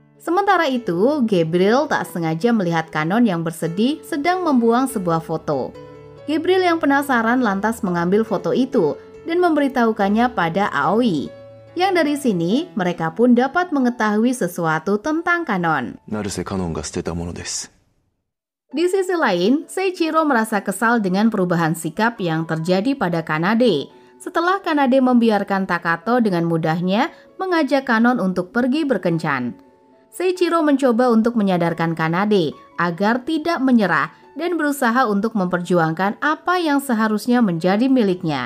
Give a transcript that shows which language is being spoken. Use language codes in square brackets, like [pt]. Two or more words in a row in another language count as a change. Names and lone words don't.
[id] Sementara itu, Gabriel tak sengaja melihat Kanon yang bersedih sedang membuang sebuah foto. Gabriel yang penasaran lantas mengambil foto itu dan memberitahukannya pada Aoi. Yang dari sini, mereka pun dapat mengetahui sesuatu tentang Kanon. [ja] 成瀬カノンが捨てたものです。 [id] Di sisi lain, Seiichiro merasa kesal dengan perubahan sikap yang terjadi pada Kanade setelah Kanade membiarkan Takato dengan mudahnya mengajak Kanon untuk pergi berkencan. Seiichiro mencoba untuk menyadarkan Kanade agar tidak menyerah dan berusaha untuk memperjuangkan apa yang seharusnya menjadi miliknya.